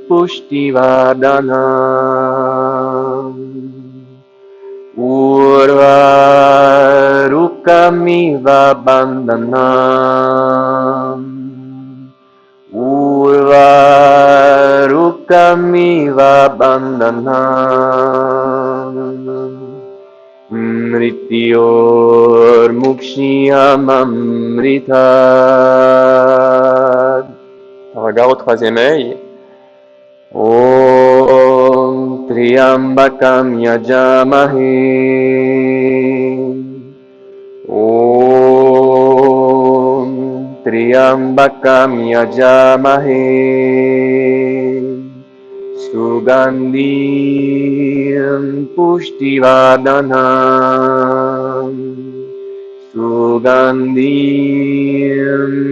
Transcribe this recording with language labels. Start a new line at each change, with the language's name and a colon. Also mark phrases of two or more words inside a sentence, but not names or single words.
Sanskrit: pushtivardhanam Urvarukamiva bandhanam Urvarukamiva bandhanam Mrityormukshiyamamritat.
French: Regard au troisième œil.
Sanskrit: Om Triambakam yajamahe Om Triambakam yajamahe Sugandhim pushtivardhanam Sugandhim